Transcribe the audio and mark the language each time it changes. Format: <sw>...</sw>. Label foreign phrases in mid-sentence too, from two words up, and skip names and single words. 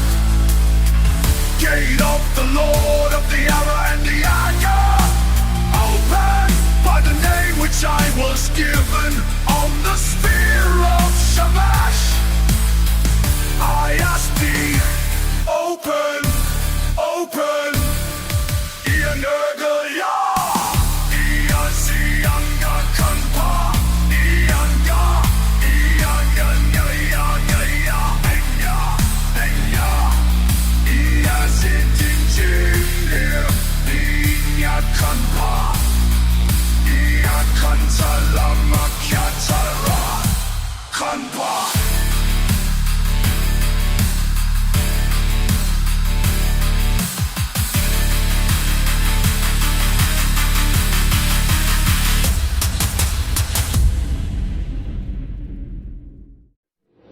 <en>Gate of the Lord of the arrow and the dagger, open. By the name which I was given on the spear of Shamash, I ask thee, open, open. Ia Nergal ya, ia zianga kanpa, ianga, ianga ya ya ya ya, enya, enya. Ia zindinjin here, inya kanpa, ia kantala makyatara, kanpa. Invocation</en>